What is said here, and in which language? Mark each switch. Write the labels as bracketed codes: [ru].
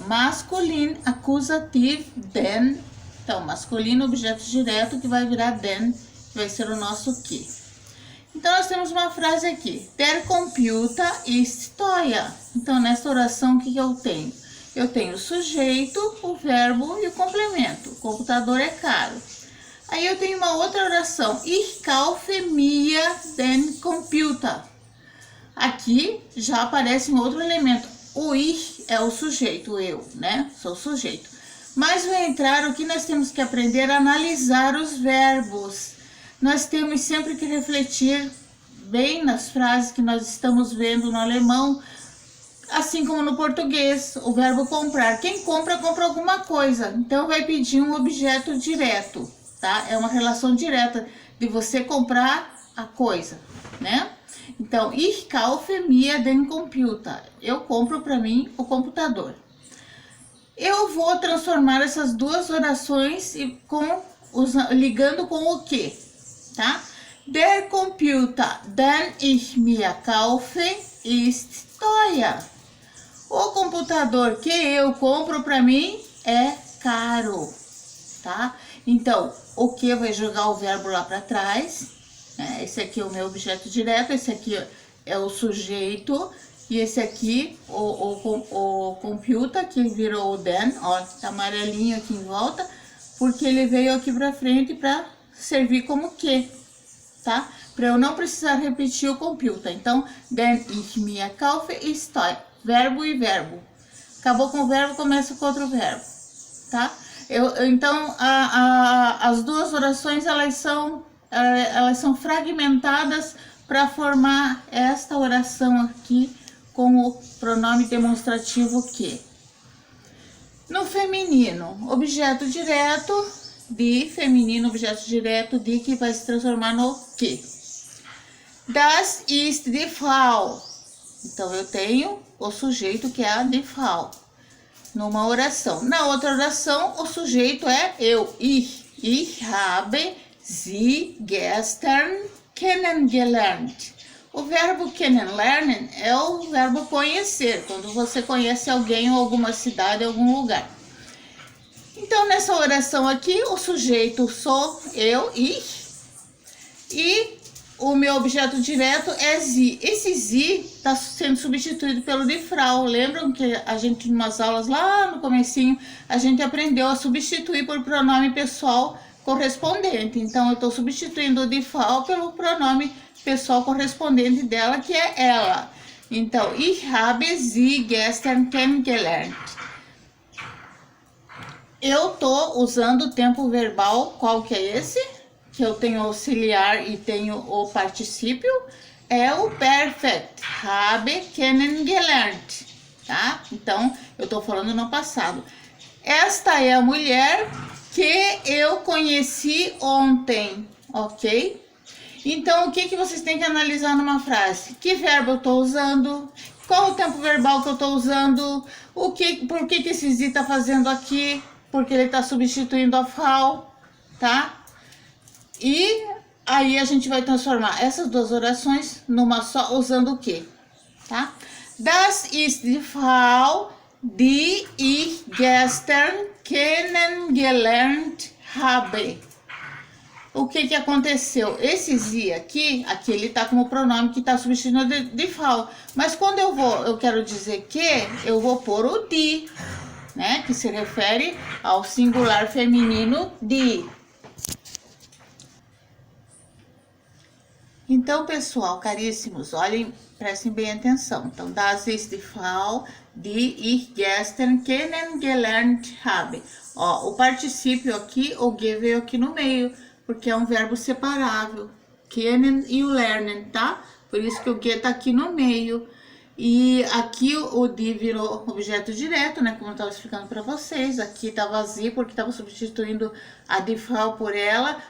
[pt] Masculino, acusativo, den. Então, masculino, objeto direto, que vai virar den, que vai ser o nosso que. Então, nós temos uma frase aqui. [de] Der Computer ist teuer. [pt] Então, nessa oração, o que eu tenho? Eu tenho o sujeito, o verbo e o complemento. O computador é caro. Aí eu tenho uma outra oração. [de] Ich kaufe mir den Computer. [pt] Aqui já aparece um outro elemento. O ich é o sujeito, eu, né? Sou o sujeito. Mas vai entrar o que nós temos que aprender a analisar os verbos. Nós temos sempre que refletir bem nas frases que nós estamos vendo no alemão, assim como no português, o verbo comprar. Quem compra, compra alguma coisa. Então vai pedir um objeto direto, tá? É uma relação direta de você comprar a coisa, né? Então, [de] ich kaufe mir den Computer. [pt] Eu compro para mim o computador. Eu vou transformar essas duas orações ligando com o que, tá? [de] Der Computer, den ich mir kaufe, ist teuer. [pt] O computador que eu compro para mim é caro, tá? Então, o que vai jogar o verbo lá para trás. Esse aqui é o meu objeto direto, esse aqui é o sujeito, e esse aqui, o computer, que virou o den, ó, tá amarelinho aqui em volta, porque ele veio aqui pra frente para servir como que, tá? Para eu não precisar repetir o computer. [de] Então, den ich mir kaufe ist teuer. [pt] Verbo e verbo. Acabou com o verbo, começa com outro verbo, tá? Então, as duas orações, elas são fragmentadas para formar esta oração aqui com o pronome demonstrativo que. No feminino, objeto direto de, feminino, objeto direto de, que vai se transformar no que. [de] Das ist die Frau. [pt] Então, eu tenho o sujeito, que é a die Frau, numa oração. Na outra oração, o sujeito é eu, ich. [de] Ich habe sie gestern kennengelernt. [pt] O verbo kennenlernen é o verbo conhecer, quando você conhece alguém ou alguma cidade, algum lugar. Então, nessa oração aqui, o sujeito sou eu, ich, e o meu objeto direto é sie. Esse sie está sendo substituído pelo die Frau. Lembram que a gente, em umas aulas lá no comecinho, a gente aprendeu a substituir por pronome pessoal correspondente. Então, eu estou substituindo o die Frau pelo pronome pessoal correspondente dela, que é ela. [de] Então, ich habe sie gestern kennengelernt. [pt] Eu tô usando o tempo verbal, qual que é esse? Que eu tenho auxiliar e tenho o particípio, é o perfect, habe kennengelernt, tá? Então, eu tô falando no passado. Esta é a mulher que eu conheci ontem, ok? Então, o que vocês têm que analisar numa frase? Que verbo eu tô usando? Qual o tempo verbal que eu tô usando? Por que esse Z tá fazendo aqui? Porque ele tá substituindo a Frau, tá? E aí a gente vai transformar essas duas orações numa só, usando o quê? Tá? [de] Das ist die Frau, die ich gestern kennengelernt habe. [pt] O que aconteceu? Esse sie aqui ele tá como pronome que tá substituindo de Frau. Mas quando eu quero dizer que, eu vou pôr o die, né? Que se refere ao singular feminino die. Então, pessoal, caríssimos, olhem, prestem bem atenção. [de] Então, das ist die Frau, die ich gestern kennengelernt habe. [pt] Ó, o particípio aqui, o ge veio aqui no meio, porque é um verbo separável. Kennen e o lernen, tá? Por isso que o ge tá aqui no meio. E aqui o die virou objeto direto, né? Como eu estava explicando para vocês. Aqui tá vazio porque estava substituindo a die Frau por ela.